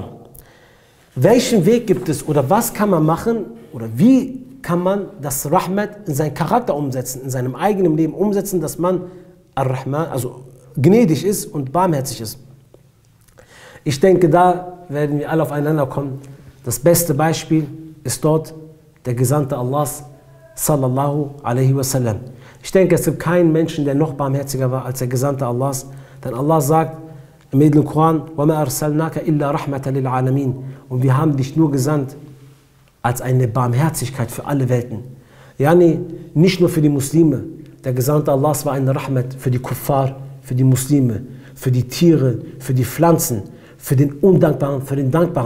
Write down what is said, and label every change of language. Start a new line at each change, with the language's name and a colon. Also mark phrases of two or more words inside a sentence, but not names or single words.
German: Welchen Weg gibt es oder was kann man machen oder wie kann man das Rahmat in seinen Charakter umsetzen, in seinem eigenen Leben umsetzen, dass man Ar-Rahman, also gnädig ist und barmherzig ist? Ich denke, da werden wir alle aufeinander kommen. Das beste Beispiel ist dort der Gesandte Allahs,
Arabic: صلى الله عليه وسلم.
German: Ich denke, es gibt keinen Menschen, der noch barmherziger war als der Gesandte Allahs. Denn Allah sagt im edlen Koran,
Arabic: وَمَا أَرْسَلْنَاكَ إِلَّا رَحْمَةً لِلْعَالَمِينَ.
German: Und wir haben dich nur gesandt als eine Barmherzigkeit für alle Welten. Yani nicht nur für die Muslime. Der Gesandte Allahs war eine Rahmat für die Kuffar, für die Muslime, für die Tiere, für die Pflanzen, für den Undankbaren, für den Dankbaren.